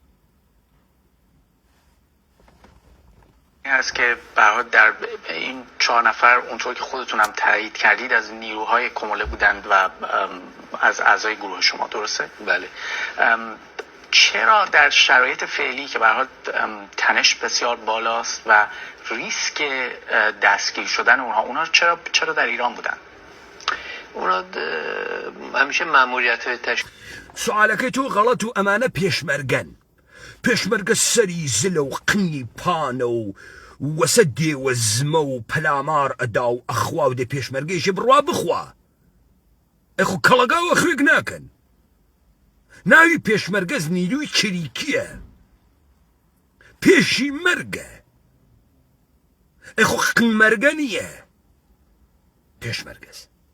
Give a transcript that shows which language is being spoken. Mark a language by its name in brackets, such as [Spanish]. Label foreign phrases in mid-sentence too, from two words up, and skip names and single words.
[Persian] هست که برای در این 4 نفر اونطور که خودتونم تایید کردید از نیروهای کموله بودند و از اعضای گروه شما، درسته؟ بله. چرا در شرایط فعلی که به هر حال تنش بسیار بالاست و ریسک دستگیر شدن اونها چرا در ایران بودن؟ اونا همیشه ماموریت [Central Kurdish] سوالك تو غلط و امانه پێشمەرگە سەری زلە و قنی پانە و وەسە دێوە زمە و پەلامار ئەدا و ئەخوا و دێ پێشمەرگەیشی بڕوا بخوا ئەخو کەڵەگاوە خوێک ناکەن ناوی پێشمەرگەز نیروی چریکیە پێشی مەرگە ئەخو قنمەرگە نییە پێشمەرگەز